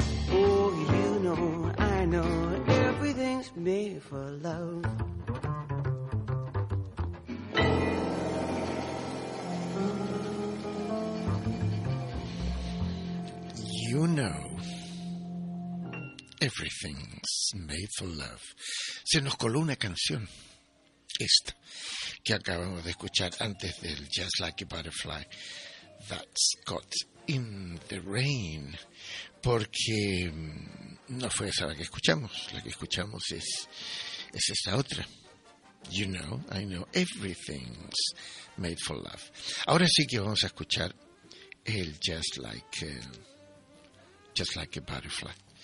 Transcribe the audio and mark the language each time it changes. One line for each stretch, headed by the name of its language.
English: Oh, you know, I know, everything's made for love. You know, everything's made for love.
Spanish: Se nos coló una canción, esta, que acabamos de escuchar antes del Just Like a Butterfly, That's Caught in the Rain, porque no fue esa la que escuchamos. La que escuchamos es esta otra.
English: You know, I know, everything's made for love.
Spanish: Ahora sí que vamos a escuchar el Just Like a Butterfly.